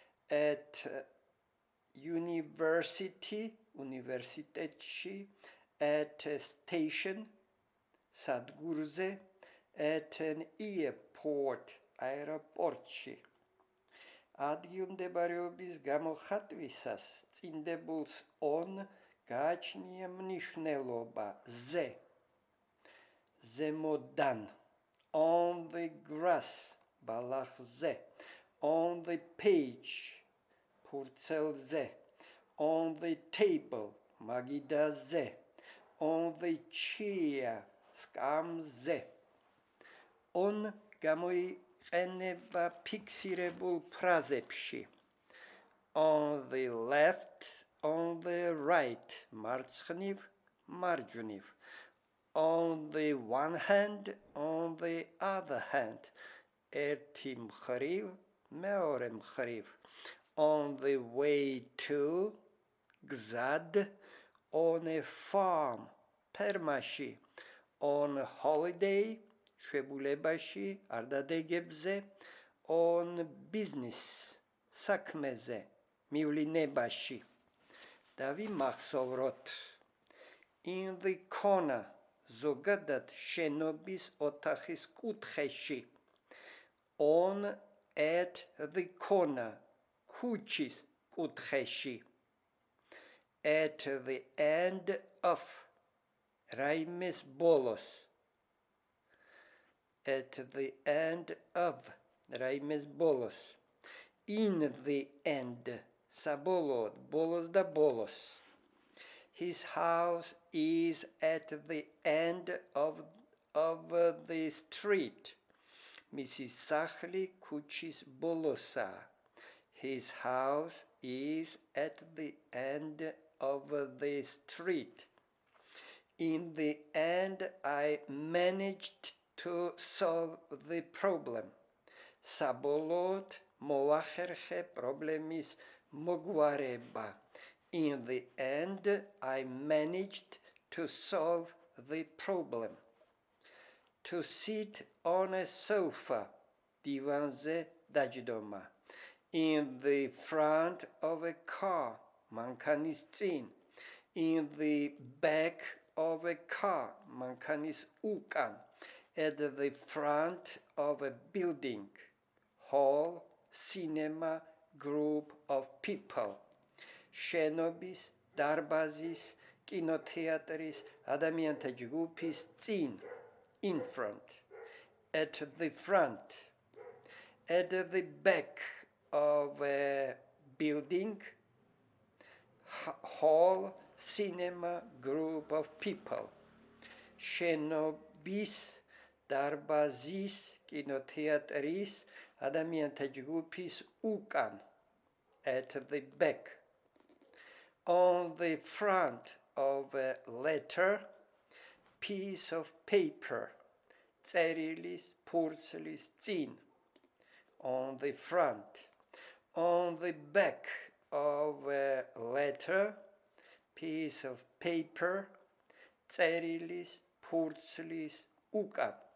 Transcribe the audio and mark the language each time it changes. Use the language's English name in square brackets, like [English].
[English] At university, [Georgian] უნივერსიტეტში. [English] At a station, [Georgian] სადგურზე. [English] At an airport, [Georgian] აეროპორტში. ადგილმდებარეობის გამოხატვისას წინდებულს on გააჩნია მნიშვნელობა ზე. ზემოდან. [English] On the grass, [Georgian] ბალახზე. [English] On the page, [Georgian] ფურცელზე. [English] On the table, [Georgian] მაგიდაზე. [English] On the chair, [Georgian] სკამზე. On გამოიყენება ფიქსირებულ ფრაზებში. [English] On the left, on the right, [Georgian] მარცხნივ, მარჯვნივ. [English] On the one hand, on the other hand, [Georgian] ერთი მხრივ, მეორე მხრივ. [English] On the way to, [Georgian] გზად. [English] On a farm, [Georgian] ფერმაში. [English] On holiday, [Georgian] შვებულებაში, არდადეგებზე. [English] On business, [Georgian] საქმეზე, მივლინებაში. დავიმახსოვროთ. [English] In the corner, [Georgian] ზოგადად შენობის ოთახის კუთხეში. [English] On at the corner, ქუჩის კუთხეში. At the end of, [Georgian] რაიმეს ბოლოს. [English] At the end of, [Georgian] რაიმეს ბოლოს. [English] In the end, [Georgian] საბოლოოდ, ბოლოს და ბოლოს. [English] His house is at the end of the street. [Georgian] მისი სახლი ქუჩის ბოლოსაა. [English] His house is at the end of the street. In the end, I managed to solve the problem. [Georgian] საბოლოოდ მოახერხე პრობლემის მოგვარება. [English] In the end, I managed to solve the problem. To sit on a sofa, [Georgian] დივანზე დაჯდომა. [English] In the front of a car, [Georgian] მანქანის წინ. [English] In the back of a car, [Georgian] მანქანის უკან. [English] At the front of a building, hall, cinema, group of people. [Georgian] შენობის, დარბაზის, კინოთეატრის, ადამიანთა ჯგუფის წინ, [English] in front, at the front, at the back of a building, hall, cinema, group of people. [Georgian] შენობის, დარბაზის, კინოთეატრის, ადამიანთა ჯგუფის უკან, [English] at the back. On the front of a letter, piece of paper, [Georgian] წერილის, ფურცლის წინ, [English] on the front. On the back of a letter, piece of paper, [Georgian] წერილის, ფურცლის უკან.